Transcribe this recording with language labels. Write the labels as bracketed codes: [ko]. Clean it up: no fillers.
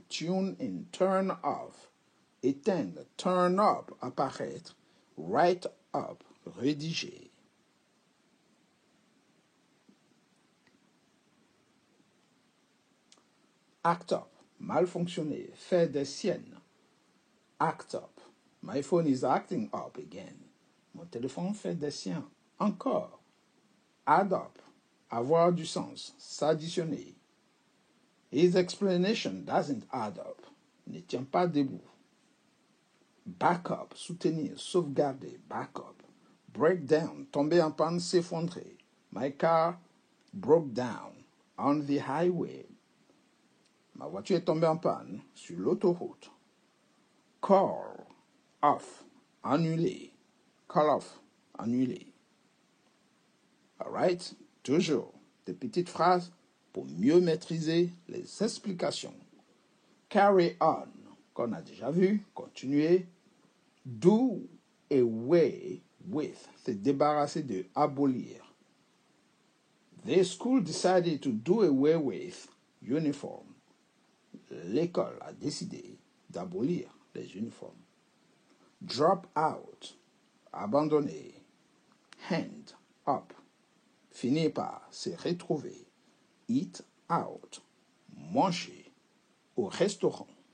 [en] Tune in, turn off, éteindre, turn up, apparaître, write up, rédiger. [fr] Act up, mal fonctionner, faire des siennes. [en] Act up, my phone is acting up again. [fr] Mon téléphone fait des siens. Encore. Add up, avoir du sens, s'additionner. [en] His explanation doesn't add up, [fr] ne tient pas debout. [en] Back up, soutenir, sauvegarder, back up. [fr] Break down, tomber en panne, s'effondrer. [en] My car broke down on the highway. [fr] Ma voiture est tombée en panne sur l'autoroute. Call off, annuler. [en] Call off, annuler. All right? [fr] Toujours des petites phrases pour mieux maîtriser les explications. Carry on, qu'on a déjà vu, continuer. Do away with, se débarrasser de, abolir. [en] The school decided to do away with uniform. [fr] L'école a décidé d'abolir les uniformes. Drop out, abandonner. Hand up, finir par se retrouver. Eat out, manger au restaurant.